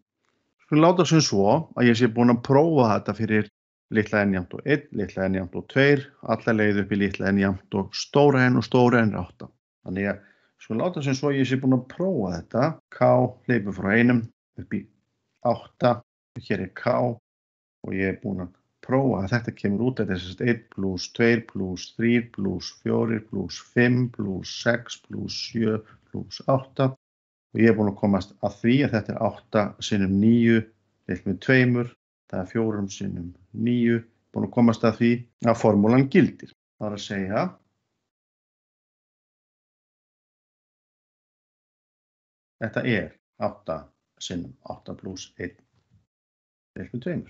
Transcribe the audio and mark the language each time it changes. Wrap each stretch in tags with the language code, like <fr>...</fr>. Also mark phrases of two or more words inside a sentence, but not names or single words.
<is>Skulum láta sem svo að ég sé búin að prófa þetta fyrir litla N jafnt og 1, litla N jafnt og 2, alla leið upp í litla N jafnt og stóra N 8. Þannig að skulum láta sem svo að ég sé búin að prófa þetta. K hleypur frá 1 upp í 8, og hér er K og ég er búin að prófa að þetta kemur út. Þetta er 1 plus 2 plus 3 plus 4 plus 5 plus 6 plus 7 plus 8. Og ég er búin að komast að því að þetta er 8 sinnum 9 deilt með 2, það er 4 sinnum 9, búin að komast að því að formúlan gildir. Það er að segja þetta er 8 sinnum 8 plus 1 deilt með 2.</is>